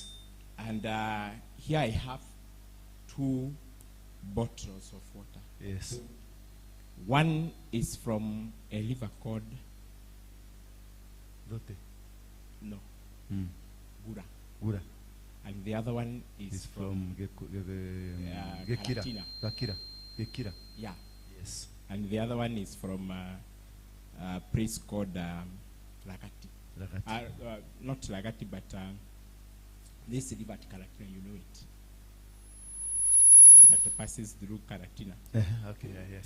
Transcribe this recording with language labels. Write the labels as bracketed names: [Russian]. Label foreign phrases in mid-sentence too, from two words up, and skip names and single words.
[English] And here I have 2 bottles of water. Yes. One is from a river called Dote. Gura. Gura. And the other one is It's from Gekira. Karatina. Gekira. Yeah. Yes. And the other one is from a place called Lagati. Lagati. Not Lagati, but this river at Karatina, you know it. The one that passes through Karatina. Okay, yes.